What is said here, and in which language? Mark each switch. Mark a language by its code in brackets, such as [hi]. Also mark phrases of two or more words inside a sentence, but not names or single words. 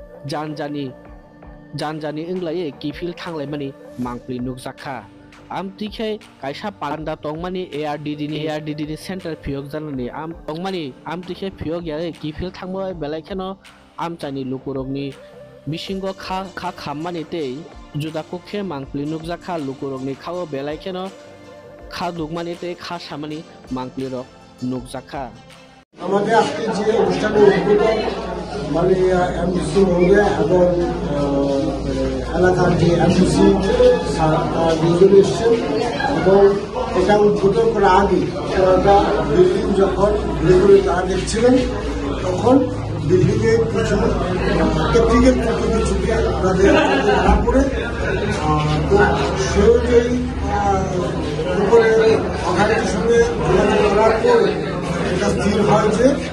[trp] जानजानि इंलायै किफिल थांलायमानि मांप्लि नुकजाखा आमतिखे कायसा पान्डा तंमानि ARDD नि सेंटर फियक जानानि तंमानि आमतिखे फियक यायै किफिल थांबाय बेलायखेनो आमचाइनि लुकुरकनि बिसिंग खा खाममानि ते जुदाकुखे मांप्लि नुकजाखा लुकुरकनि खाओ बेलायखेनो खा दुगमानि ते खा सामानि मांप्लि रक नुकजाखा [bn] আমাদের আজকে যে অনুষ্ঠানে উদ্বোধন মাননীয় MDC মহোদয় এবং এলাকার যে MDC দুজন এসছেন এবং এটা উদ্বোধন করার আগে ওনারা বিল্ডিং যখন ঘুরে ঘুরে তারা দেখছিলেন তখন বিল্ডিংয়ে কিছু টেকনিক্যাল কিছুকে ওনাদের ধরা পড়ে তো সে অনুযায়ী উপরে অথরিটির সঙ্গে যোগাযোগ করার পর এটা স্থির হয় যে